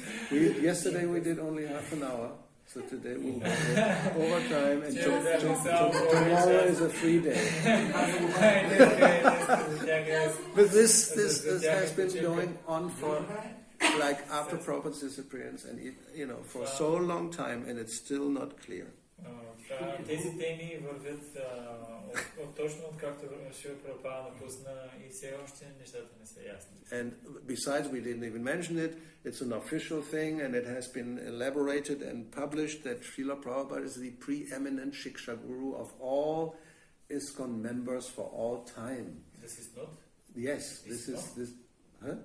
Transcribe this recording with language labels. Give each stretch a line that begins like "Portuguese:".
English: Yesterday we did only half an hour, so today we'll go overtime, and tomorrow is a free day. But this has been going on for, like, after Prabhupada's disappearance, and for so long time, and it's still not clear.
Bulgarian: Тези теми вървят точно откакто Шрила Прабхупада напусна и все още нещата не са ясни.
English: And besides, we didn't even mention it, it's an official thing and it has been elaborated and published that Srila Prabhupada is the preeminent Diksa-guru of all ISKCON members for all time. This is not? Yes, this is... This, huh?